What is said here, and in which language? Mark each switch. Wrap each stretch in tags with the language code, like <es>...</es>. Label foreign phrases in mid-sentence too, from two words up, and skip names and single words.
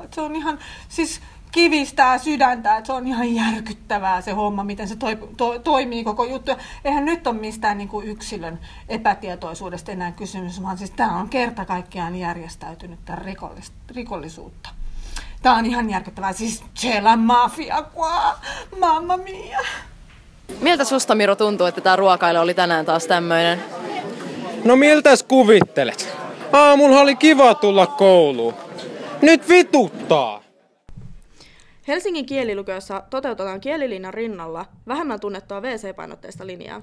<fi>Et se on ihan siis kivistää sydäntä, että se on ihan järkyttävää se homma, miten se toimii koko juttu. Eihän nyt ole mistään niin kuin yksilön epätietoisuudesta enää kysymys, vaan siis tämä on kerta kaikkiaan järjestäytynyttä rikollisuutta. Tämä on ihan järkyttävää, siis</fi> <it>c'è la mafia qua, mamma mia.</it> <fi>Miltä susta, Miro, tuntuu, että tämä ruokailu oli tänään taas tämmöinen? No miltäs kuvittelet? Aamulla oli kiva tulla kouluun. Nyt vituttaa! Helsingin kielilukiossa toteutetaan kielilinjan rinnalla vähemmän tunnettua WC-painotteista linjaa.</fi>